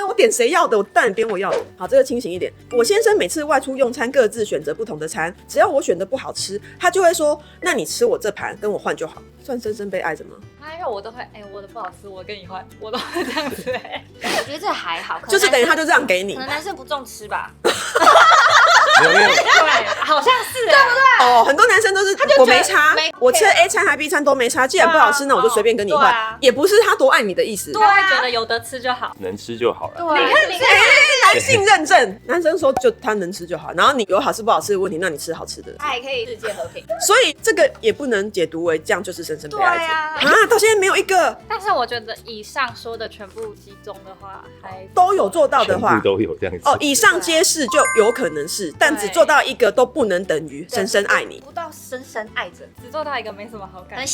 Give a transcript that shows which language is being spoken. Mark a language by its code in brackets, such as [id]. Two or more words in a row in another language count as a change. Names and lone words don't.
[zh] 我點誰要的，我當然點我要的。好，這個清醒一點。我先生每次外出用餐，各自選擇不同的餐，只要我選的不好吃，他就會說：“那你吃我這盤，跟我換就好。” 算深深被愛着嗎？因為我都會，我的不好吃，我跟你換，我都會這樣子。我覺得這還好，就是等於他就這樣給你。可能男生不重吃吧。對，好像是，对不对？哦，很多男生都是我沒差，我吃 A 餐還 B 餐都沒差，既然不好吃，那我就隨便跟你換，也不是他多愛你的意思。他會覺得有得吃就好，能吃就好了。對，你看，男性認證，男生說就他能吃就好，然後你有好吃不好吃的問題，那你吃好吃的，他也可以世界和平。所以這個也不能解讀為這樣就是深深被愛着啊！到現在沒有一個。但是我覺得以上說的全部集中的話，還都有做到的話，全部都有這樣子。哦，以上皆是就有可能是，但只做到一個都不能等於深深愛你。不到深深愛着，只做到一個沒什麼好感動。